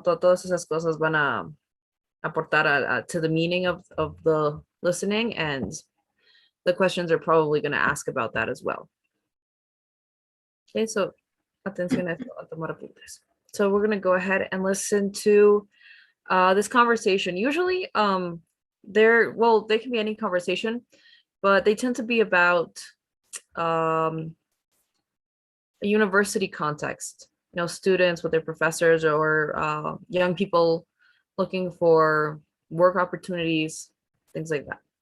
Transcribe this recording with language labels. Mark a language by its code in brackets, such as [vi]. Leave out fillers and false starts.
[es] Todas esas cosas van a aportar [en] to the meaning of the listening, and the questions are probably going to ask about that as well. Okay, so [es] atención a esto, a tomar apuntes. [en] So we're going to go ahead and listen to this conversation. Usually, they can be any conversation, but they tend to be about a university context. Students with their professors or young people looking for work opportunities, things like that.